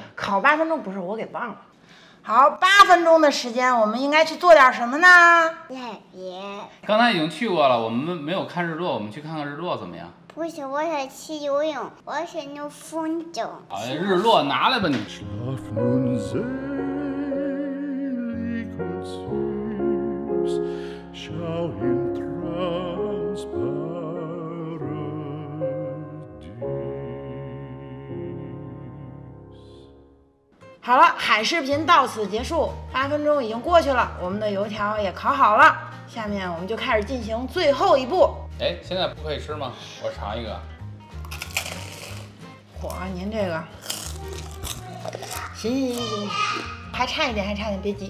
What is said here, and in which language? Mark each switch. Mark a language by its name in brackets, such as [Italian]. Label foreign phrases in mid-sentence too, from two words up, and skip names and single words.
[Chinese] 烤8分钟，不是我给忘了。好，8分钟的时间，我们应该去做点什么呢？别，刚才已经去过了，我们没有看日落，我们去看看日落怎么样？不是，我想去游泳，我想弄风筝。哎，日落拿来吧你。 [German] Schlaf nun selig und süß, schau in transparadies. [Chinese] 好了，海视频到此结束，8分钟已经过去了，我们的油条也烤好了。下面我们就开始进行最后一步。哎，现在不可以吃吗？我尝一个。嚯，您这个，行，还差一点，别急。